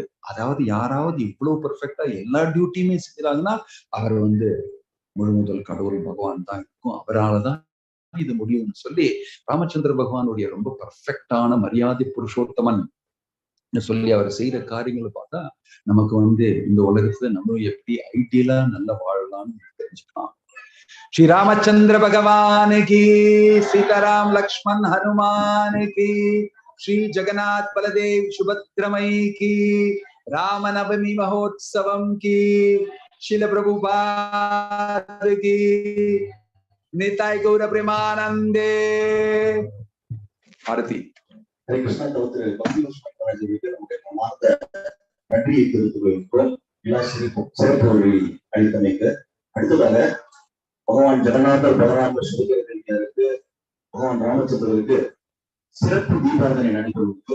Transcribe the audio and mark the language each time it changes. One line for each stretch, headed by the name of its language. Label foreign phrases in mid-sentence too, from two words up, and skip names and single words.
Tamil: அதாவது யாராவது இவ்வளவு பர்ஃபெக்டா எல்லா டியூட்டியுமே செய்யறாங்கன்னா அவர் வந்து முழுமுதல் கடவுள் பகவான் தான் இருக்கும், அவரால்தான் இது முடியும்னு சொல்லி ராமச்சந்திர பகவானுடைய ரொம்ப பர்ஃபெக்டான மரியாதை புருஷோத்தமன் சொல்லி அவர் செய்யற காரியங்களை பார்த்தா நமக்கு வந்து இந்த உலகத்துல நம்ம எப்படி ஐடியலா நல்லா வாழலாம்னு தெரிஞ்சுக்கலாம்.
Hindi: श्री रामचंद्र भगवान की, सीताराम लक्ष्मण हनुमान की, श्री जगन्नाथ बलदेव सुभद्रमयी की, रामनवमी महोत्सवम की, शिल प्रभुपाद की, निताय गौर प्रेमानंदे। आरती हरे कृष्ण
Tamil: நன்றியை தெரிவித்துக் கொள்கிறோம். சிறப்பு அளித்தமைக்கு அடுத்ததாக பகவான் ஜெகநாதர் பலராம ஸ்ரீகருக்கு பகவான் ராமச்சந்திரருக்கு சிறப்பு தீபாவளி நடைபெறுவது.